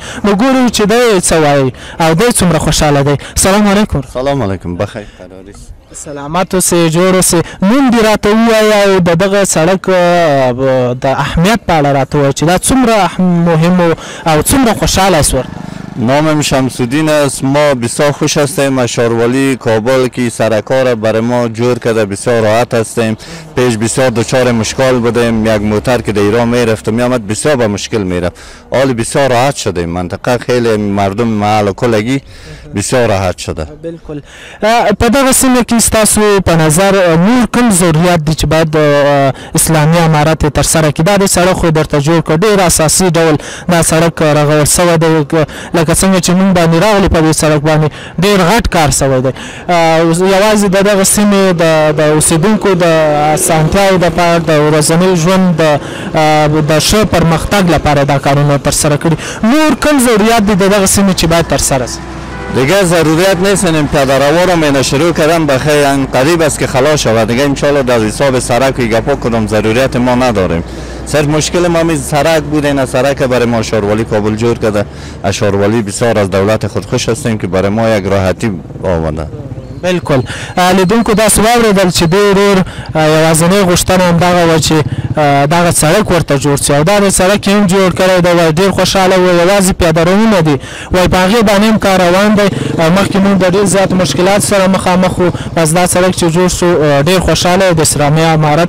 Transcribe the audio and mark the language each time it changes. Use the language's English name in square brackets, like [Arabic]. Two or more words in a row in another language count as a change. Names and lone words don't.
[Pashto] نو ګورو چې دی څه وایي او دی څومره خوشحاله دی. سلام علیکم. سلام علیکم، بخیر قراری سلامت اوسئ، جوړ اوسئ. نوم دې راته ووایه او د دغه سړک د اهمیت په اړه راته ووایه چې دا څومره مهم او څومره خوشحاله یاست ورته؟ [Persian] نامم شمس‌الدین است. ما بسیار خوش هستیم از شهرواری کابل که سرکار را برای ما جور کرده. بسیار راحت هستیم. پیش بسیار دچار مشکل بودیم، یک موتر که در ایران میرفت و میامد بسیار به مشکل میرفت. حال بسیار راحت شدیم. منطقه خیلی مردم محل کلگی بسیار راحت شده. بالکل. [Pashto] په دغه سیمه کې ستاسو په نظر نور کوم ضرورت دي چې باید اسلامي امارت یې ترسره کړي؟ دا د سړک خو درته جوړ کړ، ډېر اساسي ډول دا سړک رغول سوی دی. لکه څنګه چې موږ باندې راغلي په دې سړک باندې ډېر غټ کار سوی دی. یوازې د دغه سیمې د اوسېدونکو د اسانتیاوو دپاره، د ورځني ژوند د ښه پرمختګ لپاره دا کارونه ترسره کړي. نور کوم ضرورت دي د دغه سیمې چې باید ترسره شي؟ [Persian] دیگه ضرورت نیست. این پیاده‌رو رو من شروع کردم بخیر قریب است که خلاص شود. دیگه انشالله در حساب سرک و گپا کدام ضرورت ما نداریم. صرف مشکل ما می سرک بود. این سرک برای ما شهرواری کابل جور کرده. از شهرواری بسیار از دولت خود خوش هستیم که برای ما یک راحتی آورده. [Pashto] بالکل لیدونکو داسې واورېدل چې دوی ډېر یوازینۍ غوښتنه همدغه وه چې دغه سړک ورته جوړ شي او دا د سړک یې هم جوړ کړی دی وایي ډېر خوشحاله وو یوازې پیاده روونه دي وایي په هغې باندې هم کار روان دی مخکې موږ د ډېر زیاتو مشکلاتو سره مخامخ وو بس دا سړک چې جوړ شو ډېر خوشحاله د اسلامي امارت